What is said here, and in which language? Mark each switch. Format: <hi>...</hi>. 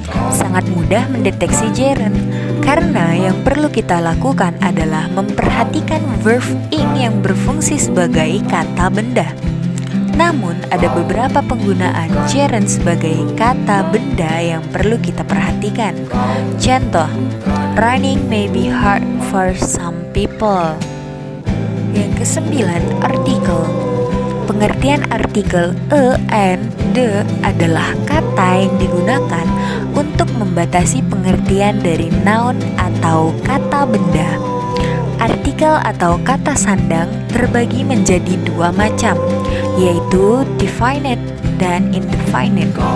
<id>Sangat mudah mendeteksi gerund karena yang perlu kita lakukan adalah memperhatikan verb ing yang berfungsi sebagai kata benda. Namun ada beberapa penggunaan gerund sebagai kata benda yang perlu kita perhatikan. Contoh,</id> <en>running may be hard for some people.</en> <id>Yang kesembilan, artikel. Pengertian artikel e, and, the adalah kata yang digunakan untuk membatasi pengertian dari noun atau kata benda. Artikel atau kata sandang terbagi menjadi dua macam, yaitu definite dan indefinite.</id>